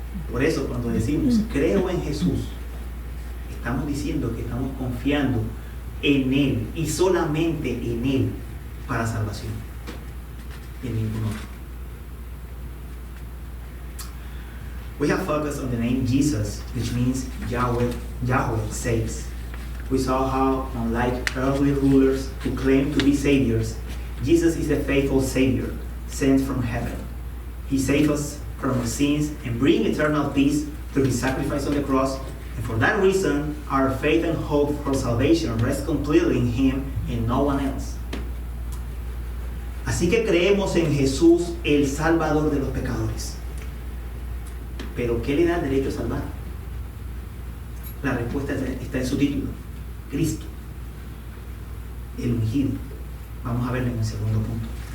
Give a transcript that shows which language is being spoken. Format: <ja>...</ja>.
<es>Por eso cuando decimos creo en Jesús, estamos diciendo que estamos confiando en Él y solamente en Él para salvación, en ningún otro.</es> <en>We have focused on the name Jesus, which means Yahweh saves. We saw how, unlike earthly rulers who claim to be saviors, Jesus is a faithful Savior sent from heaven. He saves us from our sins and brings eternal peace through His sacrifice on the cross. And for that reason, our faith and hope for salvation rest completely in Him and no one else.</en> <es>Así que creemos en Jesús, el Salvador de los pecadores. Pero ¿qué le da el derecho a salvar? La respuesta está en su título: Cristo, el ungido. Vamos a verlo en el segundo punto.</es>